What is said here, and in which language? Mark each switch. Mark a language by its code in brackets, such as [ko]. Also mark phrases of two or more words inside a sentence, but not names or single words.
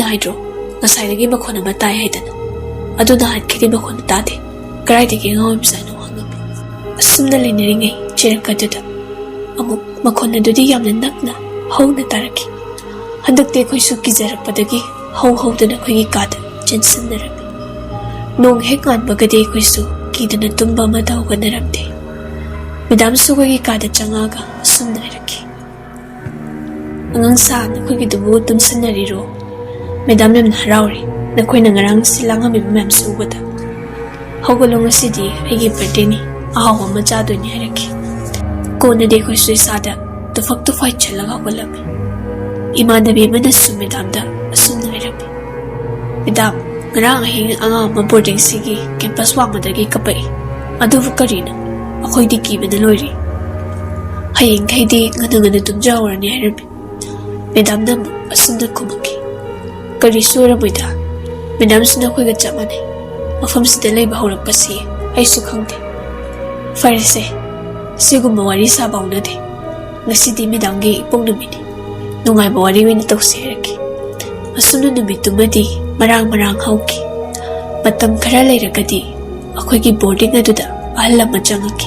[mni] haidro ngasaidagi makhon ama tai haidana aduna hatkidi makhon tade karaidagi ngawim sanu hangami asumna lenaringai chirakadada amuk makhon adudi yamna nakna hauna taraki handakte khoisu kijarakpadagi haudana khoigi kada chensanarami nong hek nganbagade khoisu kidana tumba ma dawganaramde madam su khoigi kada changaga sumnaraki angang sa na khoigi dubu tumsanariro madam nam harauri na khoina ngarang silangami mam subada hawgalong asidi aigi birthday ni ahawa macha do ni haraki kona de khoi sui sada to fak [en] to fight [mni] chalaga hawgalami imanabi mana su madam da asumna irami madam ngarang ahing anga ma boarding sigi campus wamadagi kapai adu karina akhoi di ki bana loiri hayeng khaidi ngana tumjawrani harami madam nam asumna kumaki kari sura boida madam sina khoiga chamane mafam sida lei bahaurak pasi ai su khangde farse Sigumba wari saba unade. Ngasidi medamgi ipong numini. Nungayba wari wina tawsi haraki. Asumna numitumadi marang hauki. Matam khara lairagadi akoigi boarding aduda ahal ama changaki.